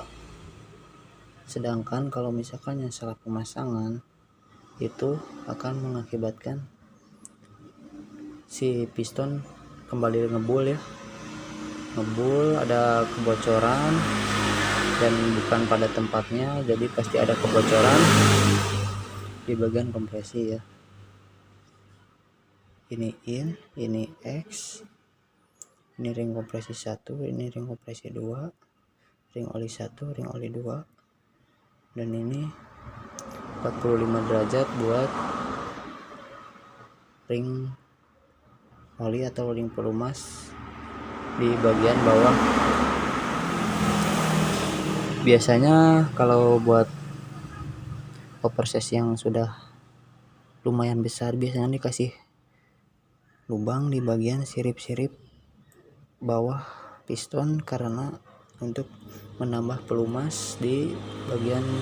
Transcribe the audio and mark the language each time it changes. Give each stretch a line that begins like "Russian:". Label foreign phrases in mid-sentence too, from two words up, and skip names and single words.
Indonesian: Sedangkan kalau misalkan yang salah pemasangan itu akan mengakibatkan si piston kembali ngebul ya, ngebul, ada kebocoran dan bukan pada tempatnya, jadi pasti ada kebocoran di bagian kompresi ya. Ini in, ini X, ini ring kompresi 1, ini ring kompresi 2, ring oli 1, ring oli 2, dan ini 45 derajat buat ring oli atau ring pelumas di bagian bawah. Biasanya kalau buat oversize yang sudah lumayan besar, biasanya dikasih lubang di bagian sirip-sirip bawah piston karena untuk menambah pelumas di bagian